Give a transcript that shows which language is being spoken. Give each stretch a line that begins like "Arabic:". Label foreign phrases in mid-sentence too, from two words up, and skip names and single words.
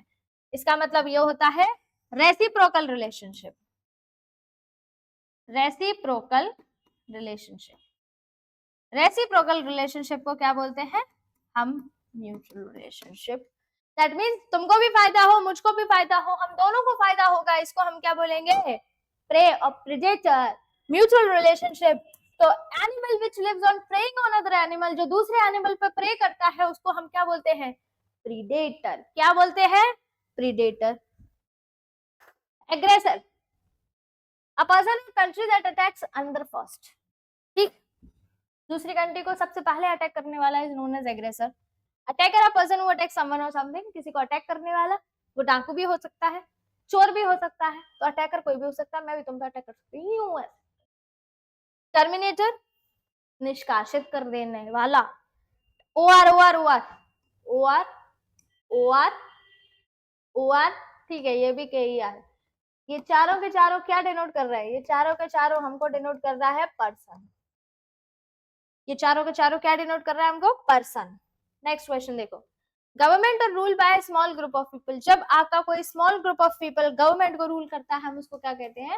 Hindi: इसका मतलब ये होता है
English: reciprocal relationship, reciprocal relationship, reciprocal relationship
Hindi: को क्या बोलते हैं हम,
English: mutual relationship. that means
Hindi: तुमको भी फायदा हो, मुझको भी फायदा हो, हम दोनों को फायदा होगा, इसको हम क्या बोलेंगे, प्रे और प्रेडेटर,
English: mutual relationship.
Hindi: तो
English: animal which lives on preying on other animal,
Hindi: जो दूसरे एनिमल पर प्रे करता है उसको हम क्या बोलते हैं, प्रीडेटर। क्या बोलते हैं,
English: predator. aggressor, a person in country that attacks another first, ठीक,
Hindi: दूसरी कंट्री को सबसे पहले अटैक करने वाला
English: is known as aggressor. attacker, a person who attacks someone or something,
Hindi: किसी को अटैक करने वाला, वो डाकू भी हो सकता है, चोर भी हो सकता है, तो अटैकर कोई भी हो सकता है, मैं भी तुम पे अटैक कर सकती हूँ। टर्मिनेटर, निष्कासित कर देने वाला। ओ आर ओ आर ओ आर ओ आर ओ आर ओ आर, ठीक है, ये भी के ही आर। ये चारों के चारों क्या डिनोट कर रहा है? ये चारों के चारों हमको डिनोट कर रहा है पर्सन। ये चारों के चारों क्या डिनोट कर रहा है हमको? पर्सन।
English: next question देखो, government or rule by small group of people।
Hindi: जब आपका कोई
English: small group of people
Hindi: गवर्नमेंट को रूल करता है, हम उसको क्या कहते हैं?